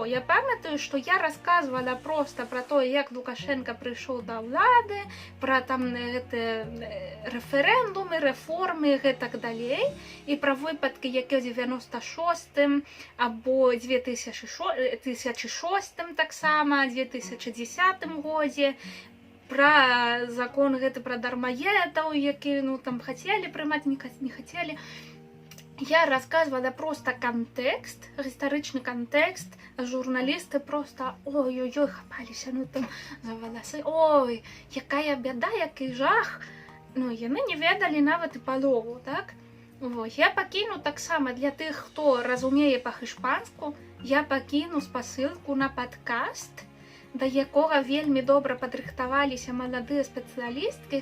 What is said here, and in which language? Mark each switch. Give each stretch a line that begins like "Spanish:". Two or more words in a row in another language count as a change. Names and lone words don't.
Belarusian: Я памятаю, што я расказвала проста пра тое, як Лукашенка прыйшоў да ўлады, пра там гэтыя рэферэндумы, рэформы і гэтак далей, і пра выпадкі, які ў 96-м або 2006-м таксама, 2010 годзе, пра закон гэты пра дармаедаў, які там хацелі прымаць, не хацелі.
Russian: Я рассказывала просто контекст,
Belarusian: гістарычны контекст, а журналісты просто ой-ой-ой, хапаліся, там за валасы, ой, якая бяда, які жах. Яны не ведалі нават і палову, так? Я пакіну таксама для тых, хто разумее па-іспанску, я пакіну спасылку на падкаст, да якога вельмі добра падрыхтаваліся маладыя спецыялісткі.